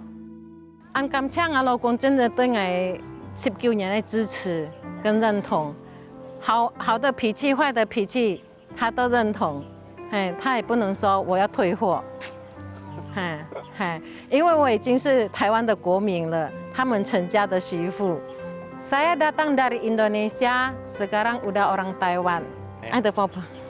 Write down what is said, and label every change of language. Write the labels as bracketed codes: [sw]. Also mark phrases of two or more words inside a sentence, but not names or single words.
[zh] 很感謝我老公真的對我19年的支持跟認同。好的脾氣，壞的脾氣，他都認同，他也不能說我要退貨，因為我已經是台灣的國民了，他們陳家的媳婦。 [id] Saya datang dari Indonesia, sekarang udah orang Taiwan. Ada papa.